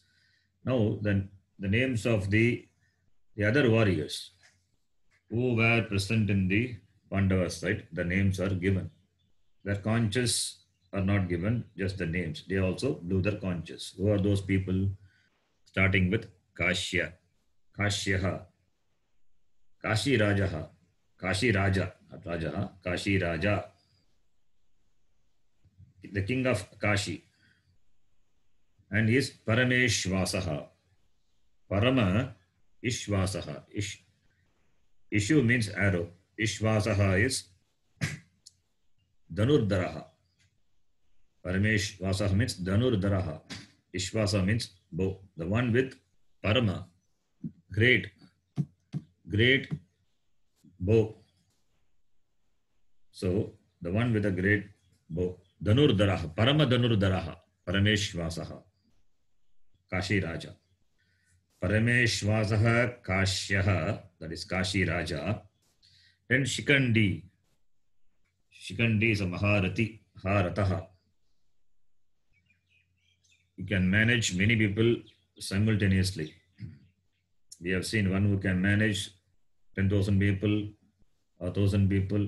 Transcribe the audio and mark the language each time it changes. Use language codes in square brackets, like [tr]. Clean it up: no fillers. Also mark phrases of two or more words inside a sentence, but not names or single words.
[en] Now then the names of the other warriors who were present in the Pandava side, the names are given. Their conches are not given, just the names. They also blew their conches. Who are those people? Starting with Kashya, Kashyaha, Kashi Rajaha, Kashi Raja, not Rajaha, Kashi Raja, the king of Kashi, and he is Parameshvasaha. [sa] Parama Ishvasaha. [en] Ishu means arrow. Ishvasaha is Dhanurdaraha. Parameshvasaha means Dhanurdaraha. Ishvasa means bow. The one with Parama, great bow. So the one with a great bow. [sa] Dhanurdaraha. Parama Dhanurdaraha. Parameshvasaha. Kashi Raja. Parameshwasaha Kashyaha, [en] that is Kashi Raja. Then Shikandi. Shikandi is a Maharati, Harataha. He can manage many people simultaneously. We have seen one who can manage 10,000 people, 1,000 people.